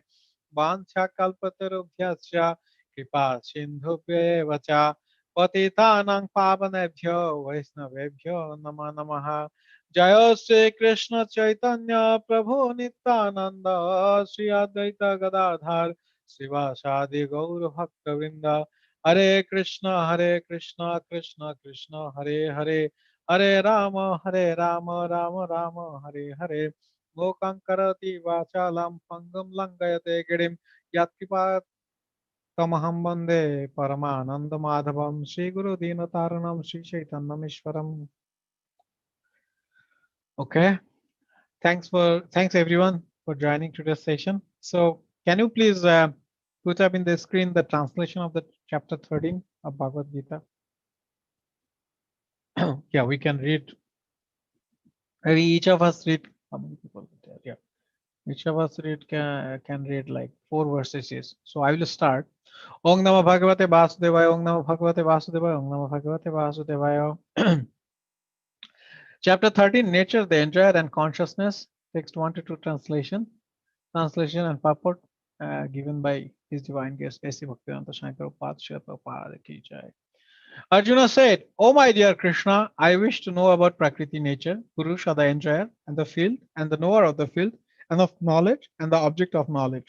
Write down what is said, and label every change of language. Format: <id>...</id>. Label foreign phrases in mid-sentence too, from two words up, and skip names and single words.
<sa>वाञ्छाकल्पतरुभ्यश्च कृपा सिन्धुभ्येव च पतितानां पावनेभ्यो वैष्णवेभ्यो नमो नमः जय श्री कृष्ण चैतन्य प्रभु नित्यानंद श्री अद्वैत गदाधर शिवासादि गौर भक्तवृंद हरे कृष्ण कृष्ण कृष्ण हरे हरे हरे राम राम राम हरे हरे लोकम् करति वाचालम् पङ्गुम् लङ्घयते गिरिम् यत्किपत् तमहम् वन्दे परमानन्द माधवम् श्री गुरु दीनतारणम् श्री चैतन्यम् ईश्वरम्.</sa> <en>Okay, thanks everyone for joining today's session. So can you please put up in the screen the translation of the chapter 13 of Bhagavad Gita? Yeah, we can read. Maybe each of us read. How many people are there? Yeah. Each of us can read like 4 verses. Yes. So I will start.</en> <sa>ओम् नमो भगवते वासुदेवाय। ओम् नमो भगवते वासुदेवाय. ओम् नमो भगवते वासुदेवाय.</sa> <en>Chapter 13, Nature, the Enjoyer and Consciousness. Text 1 to 2 translation. Translation and purport given by His Divine Guest A.C. Bhaktivedanta Swami Prabhupada Srila Prabhupada</en> <hi>की जय.</hi> <en>Arjuna said, "O my dear Krishna, I wish to know about Prakriti nature, Purusha the enjoyer, and the field, and the knower of the field, and of knowledge, and the object of knowledge."</en>